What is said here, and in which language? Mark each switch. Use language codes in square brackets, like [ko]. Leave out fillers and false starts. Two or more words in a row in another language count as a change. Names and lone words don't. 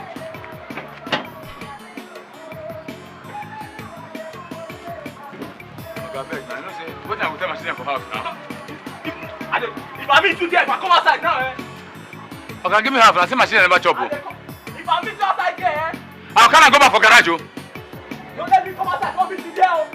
[pcm] Okay, I beg, now. You know, say, what I will tell my children for house now? If I meet you there, if I come outside now, eh? Okay, give me half. I say my children never chop. If I meet you outside there, eh? How can I go back for garage, oh? Don't let me come outside. Come meet you there, oh.